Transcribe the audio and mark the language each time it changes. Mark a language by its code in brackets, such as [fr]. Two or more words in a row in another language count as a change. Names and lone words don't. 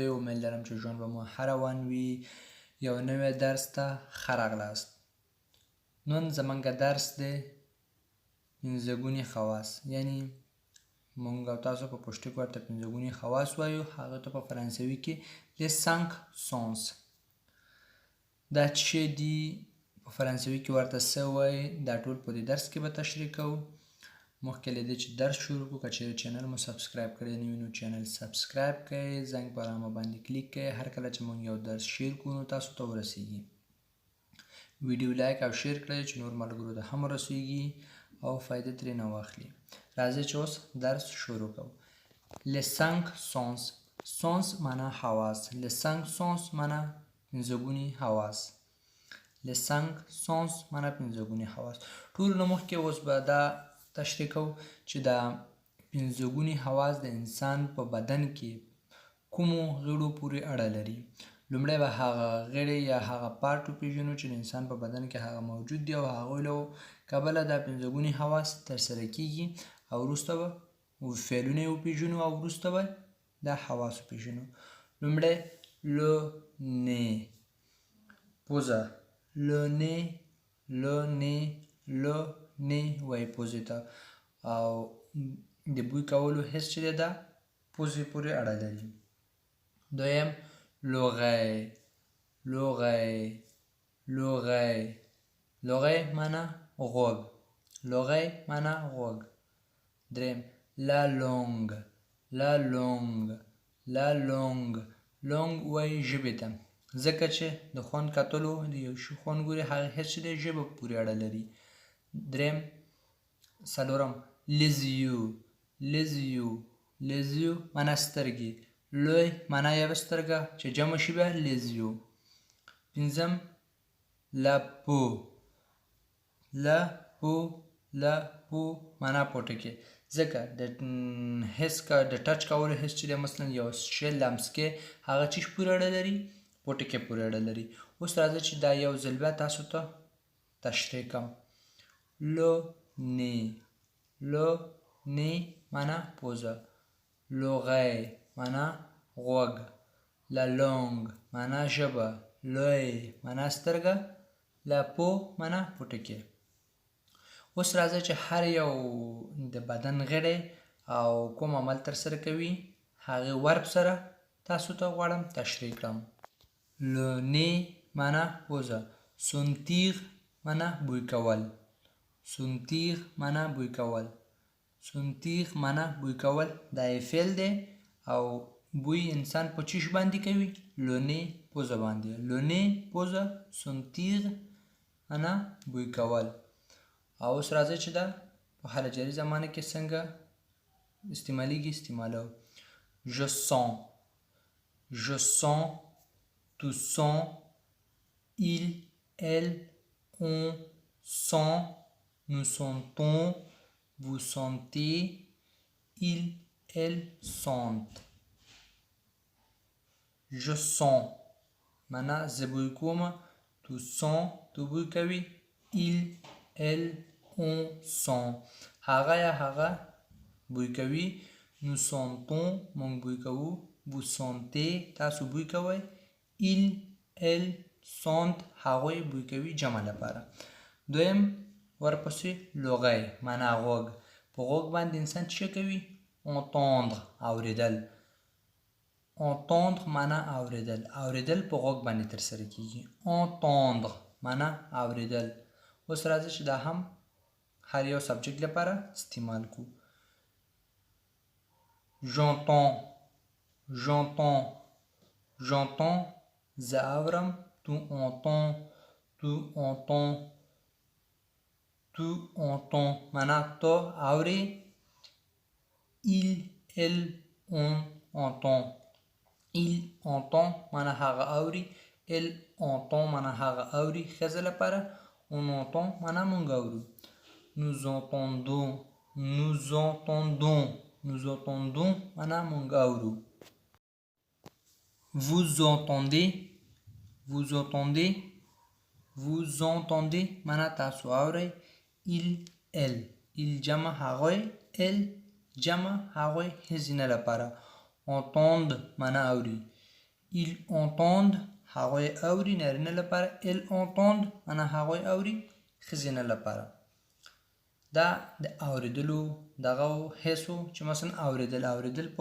[ps] امید لرم چې ژوند به مو ښه روان وي. یو نوی درس ته ښه راغلاست. نن زموږ درس دی پنځه ګوني خواص، یعنی مونږ او تاسو په پښتو کې ورته پنځه ګوني خواص وایو، هغه ته په فرانسوي کې [fr] les cinq sens. [ps] دا څه شی دي، په فرانسوي کې ورته څه وایي، دا ټول په دې درس کې به تشریح کوو. مخکې له دې چې درس شروع کړو، که چیرې چینل مو سبسکرایب کړی نه وي نو چینل سبسکرایب کړئ، زنګ په علامه باندې کلیک کړئ، هر کله چې مونږ یو درس شیر کړو نو تاسو ته ورسیږي. ویډیو لایک او شیر کړئ چې نور ملګرو ته هم ورسیږي او فایده ترې نه واخلي. راځئ چې اوس درس شروع کوو. [fr] les cinq sens. [ps] sens معنا حواس. [fr] les cinq sens [ps] معنا پنځه ګوني حواس. [fr] les cinq sens [ps] معنا پنځه ګوني حواس. ټولو نه مخکې اوس به دا تشریح کوو چې دا پنځه ګوني حواس د انسان په بدن کې کومو غړو پورې اړه لري. لومړی به هغه غړي یا هغه پارټ وپېژنو چې د انسان په بدن کې هغه موجود دي او هغوی له کبله دا پنځه ګوني حواس ترسره کیږي او وروسته به فعلونه یې وپېژنو او وروسته به دا حواس وپېژنو. لومړی [fr] le nez، [ps] پوزه. [fr] le nez، le nez، le nez [ps] وایي پوزې ته، او د بوی کولو حس چې دی دا پوزې پورې اړه لري. دویم [fr] l'oreille، l'oreille، l'oreille، l'oreille [ps] معنا غوږ، l'oreille معنا غوږ. دریم [fr] la langue، la langue، la langue، langue [ps] وایي ژبې ته، ځکه چې د خوند کتلو د یو شي خوند ګوري، هغه حس چې دی ژبه پورې اړه لري. دریم څلورم [fr] les yeux، les yeux، les yeux [ps] معنا سترګې، l'œil معنا یوه سترګه چې جمع شي بیا [fr] les yeux. [ps] پنځم [fr] la peau، la peau، la peau [ps] معنا پوټکی، ځکه د حس د ټچ کولو حس چې دی مثلا یو شی لمس کې، هغه چیش پورې اړه لري، پوټکی پورې اړه لري. اوس راځه چې دا یو ځل بیا تاسو ته تشریح کړم. [fr] le nez، le nez [ps] معنا پوزه، l'oreille معنا غوږ، [fr] la langue [ps] معنا ژبه، l'œil معنا سترګه، [fr] la peau [ps] معنا پوټکی. اوس راځه چې هر یو د بدن غړی او کوم عمل ترسره کوي، هغې ورب سره تاسو ته غواړم تشریح کړم. [fr] le nez [ps] معنا پوزه، sentir معنا بوی کول، sentir معنا بوی کول، sentir معنا بوی کول، دا یې فعل دی او بوی انسان په چیش باندې کوي، [fr] le nez [ps] پوزه باندې، [fr] le nez [ps] پوزه، sentir معنا بوی کول. او اوس راځئ چې دا په حال جاري زمانه کې څنګه استعمالیږي استعمالوو. [fr] je sens، je sens، tu sens، il، elle، on sent، nous sentons، vous sentez، ils، elles sentent. je sens [ps] معنا زه بوی کوم، [fr] tu sens [ps] تو بوی کوي، [fr] il، elle، on sent [ps] هغه یا هغه بوی کوي، [fr] nous sentons [ps] مونږ بوی کوو، [fr] vous sentez [ps] تاسو بوی کوئ، [fr] il، elle sentent [ps] هغوی بوی کوي جمع لپاره. دویم ورپسې l'oreille معنا غوږ. په غوږ باندې انسان څه کوي؟ entendre اورېدل، entendre معنا اورېدل، اورېدل په غوږ باندې ترسره کیږي، entendre معنا اورېدل. اوس راځي چې دا هم هر یو سبجیکټ لپاره استعمال کو. [fr] j'entends، j'entends، j'entends [ps] زه اورم، [fr] tu entends، tu entends، tu entends [ps] معنا تو اوري، [fr] il، elle، on entend، il entend [ps] معنا هغه اوري، [fr] elle entend [ps] معنا هغه اوري ښځه لپاره، [fr] on entend [ps] معنا مونږ اورو. [fr] nous entendons، nous entendons، nous entendons [ps] معنا مونږ اورو. [fr] vous entendez، vous entendez، vous entendez [ps] معنا تاسو اورئ، [fr] il، elle، il [ps] جمع هغوی، elle جمع هغوی ښځینه لپاره entendre معنا اوري [fr] ils entendent [ps] هغوی اوري نارینه لپاره [fr] elles entendent [ps] معنا هغوی اوري ښځینه لپاره دا د اوریدلو دغه حسو چې مثلا اوریدل په